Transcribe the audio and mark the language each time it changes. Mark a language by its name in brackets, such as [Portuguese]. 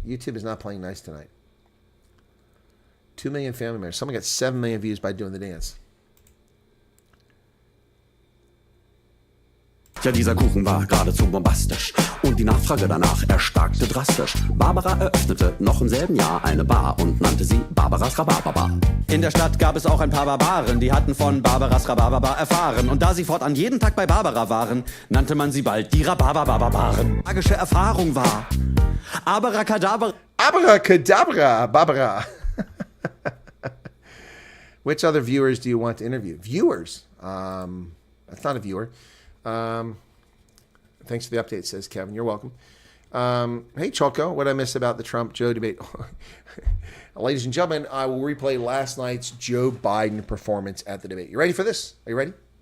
[English] YouTube is not playing nice tonight. 2 million family members. Someone got 7 million views by doing the dance. [German] Ja, dieser Kuchen war geradezu bombastisch und die Nachfrage danach erstarkte drastisch. Barbara eröffnete noch im selben Jahr eine Bar und nannte sie Barbaras Rhabarberbar. In der Stadt gab es auch ein paar Barbaren, die hatten von Barbaras Rhabarberbar erfahren. Und da sie fortan jeden Tag bei Barbara waren, nannte man sie bald die Rhabarberbarbaren. Magische Erfahrung war Abracadabra. Abracadabra, Barbara. [English] Which other viewers do you want to interview? Viewers? That's not a viewer. Thanks for the update, says Kevin. You're welcome. Hey, Choco, what did I miss about the Trump-Joe debate? Ladies and gentlemen, I will replay last night's Joe Biden performance at the debate. You ready for this? Are you ready?